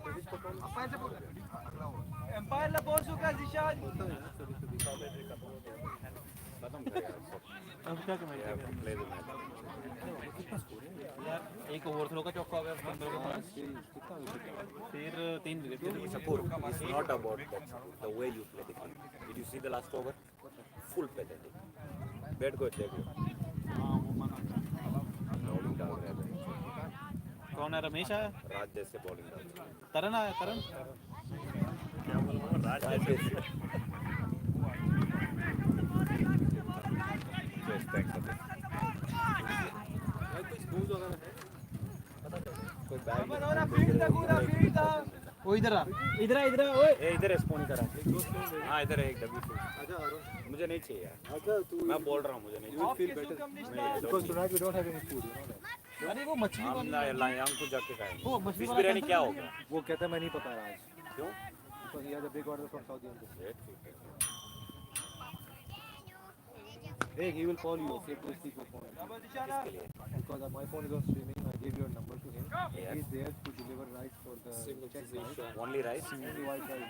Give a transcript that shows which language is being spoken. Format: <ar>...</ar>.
<hi>Empire ला बोल चुका जिशान. खत्म कर यार सब. अब क्या कमेंट</hi> <en>Play the match.</en> <hi>यार एक ओवरथ्रो का चौका हो गया 15 के पास. फिर 3 wicket.</hi> <en>Support is not about that. The way you play the game. Did you see the last over? Full pathetic. Bad go</en> <hi>देख लो. बॉलिंग डाल रहा है. कौन है? रमेश आया? राज जैसे बॉलिंग डाल रहा है. तरन आया? तरन क्या बोल रहा राज जैसे.</hi> <en>Just thanks for this.</en> <hi>कोई बैग वो इधर आ. इधर ओए. इधर स्पोन करा. हाँ इधर है एक डब्बी फूड. मुझे नहीं चाहिए यार. मैं बोल रहा हूँ मुझे नहीं चाहिए.</hi> <en>Because tonight we don't have any food, you know that.</en> <hi>अरे वो मछली हम लायांग को जाके खाएंगे. वो मछली फिश बिरयानी क्या हो गया? वो कहता है मैं नहीं पका रहा आज. क्यों?</hi> <en>Because he has a big order from Saudi Arabia. Hey, he will call you. Take this people phone.</en> <hi>किसके लिए?</hi> <en>Because my phone is on streaming. I gave your number to him. He is there to deliver rice for the check rice. Only rice? Only white rice.</en>